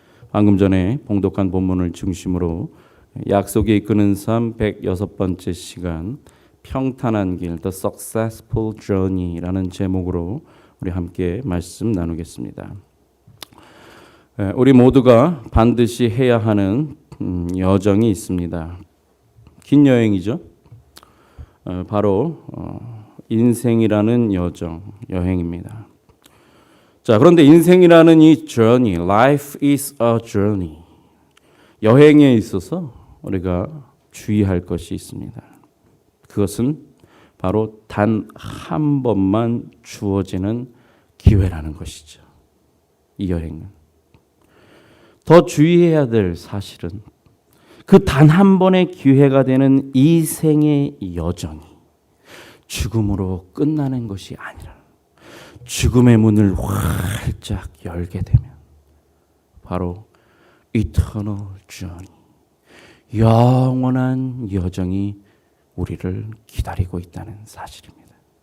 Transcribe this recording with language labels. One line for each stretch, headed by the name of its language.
Korean: 방금 전에 봉독한 본문을 중심으로 약속이 이끄는 삶 106번째 시간 평탄한 길
English: The Successful Journey
Korean: 라는 제목으로 우리 함께 말씀 나누겠습니다. 우리 모두가 반드시 해야 하는 여정이 있습니다. 긴 여행이죠. 바로 인생이라는 여행입니다. 자, 그런데 인생이라는 이
English: journey, life is a journey.
Korean: 여행에 있어서 우리가 주의할 것이 있습니다. 그것은 바로 단 한 번만 주어지는 기회라는 것이죠. 이 여행은. 더 주의해야 될 사실은 그 단 한 번의 기회가 되는 이 생의 여정이 죽음으로 끝나는 것이 아니라 죽음의 문을 활짝 열게 되면 바로
English: eternal journey,
Korean: 영원한 여정이 우리를 기다리고 있다는 사실입니다.